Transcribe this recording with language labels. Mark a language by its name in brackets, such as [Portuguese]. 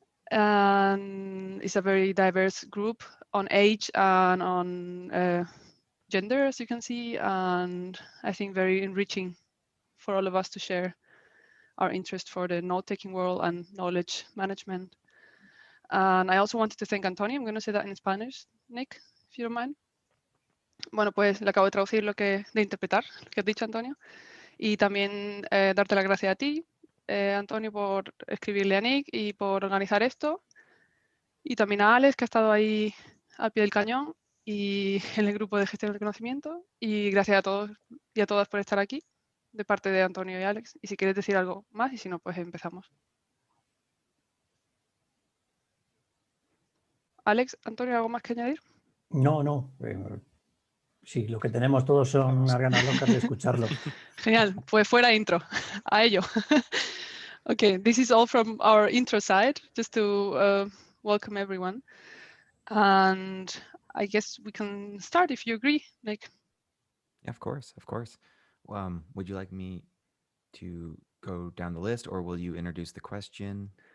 [English] And it's a very diverse group on age and on gender, as you can see, and I think very enriching for all of us to share our interest for the note-taking world and knowledge management. And I also wanted to thank Antonio. I'm going to say that in Spanish, Nick, if you don't mind. [Spanish] Bueno, pues le acabo de traducir de interpretar lo que has dicho, Antonio. Y también darte las gracias a ti, Antonio, por escribirle a Nick y por organizar esto. Y también a Alex, que ha estado ahí al pie del cañón y en el grupo de gestión del conocimiento. Y gracias a todos y a todas por estar aquí, de parte de Antonio y Alex. Y si quieres decir algo más, y si no, pues empezamos. Alex, Antonio, ¿algo más que añadir? No. Sí, lo que tenemos todos son unas ganas locas de escucharlo. Genial, pues fuera intro, a ello. [English] Okay, this is all from our intro side, just to welcome everyone. And I guess we can start if you agree, Nick. Yeah, of course. Would you like me to go down the list, or will you introduce the question?